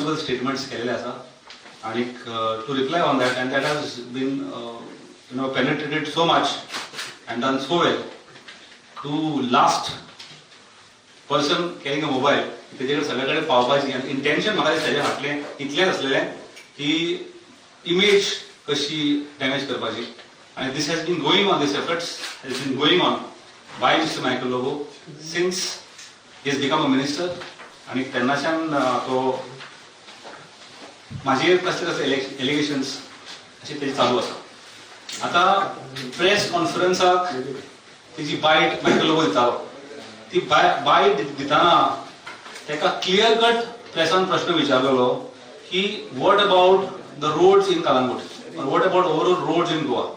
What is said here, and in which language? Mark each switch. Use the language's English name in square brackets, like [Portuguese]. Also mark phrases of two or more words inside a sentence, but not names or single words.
[English] स्टेटमेंट्स [Konkani] केलेले आसा आणि [English] to reply on that and that has been penetrated so much and done so well to last person carrying a mobile [Konkani] तेजेकडे सगळ्याकडे पावपाची आणि इंटेन्शन म्हाका तेजे फाटलें इतलेंच आसलेलें की इमेज कशी डॅमेज करपाची आणि [English] this has been going on this efforts has been going on by Mister Michael Lobo since he has become a minister [Konkani] आणि तेन्नाच्यान तो माझे कसले कसले एलिगेशन्स असे तेजे चालू आसा. आता प्रेस कॉन्फरन्साक तेजी बायट मायकल लोबो दितालो ती बायट दिताना तेका [English] clear cut [Konkani] प्रेसान प्रश्न विचारलेलो की [English] what about the roads in Calangute what about overall roads in Goa.